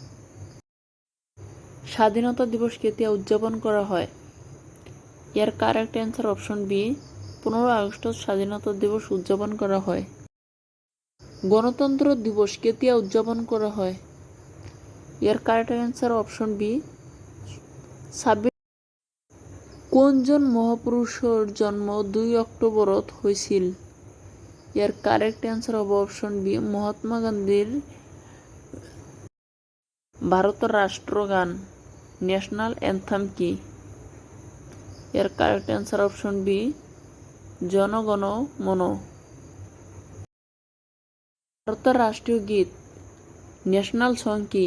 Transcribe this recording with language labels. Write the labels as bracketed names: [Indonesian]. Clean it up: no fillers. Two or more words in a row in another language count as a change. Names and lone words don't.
[Assamese] স্বাধীনতা দিৱস কেতিয়া উদযাপন কৰা হয়? ইয়াৰ [English] correct answer option B, [Assamese] 15 আগষ্টত স্বাধীনতা দিৱস উদযাপন কৰা হয়। গণতন্ত্ৰ দিৱস কেতিয়া উদযাপন কৰা হয়? ইয়াৰ [English] correct answer option B [Assamese] 26। কোনজন মহাপুৰুষৰ জন্ম 2 অক্টোবৰত হৈছিল? ইয়াৰ [English] correct answer [Assamese] হ'ব অপশন বি মহাত্মা গান্ধীৰ। [Bangla] ভারতের রাষ্ট্রগান [English] National Anthem [Bangla] কি? [Assamese] ইয়ার [English] correct answer option B [Assamese] জনগণ মন। [Bangla] ভারতের রাষ্ট্রীয় গীত [English] National Song [Bangla] কি?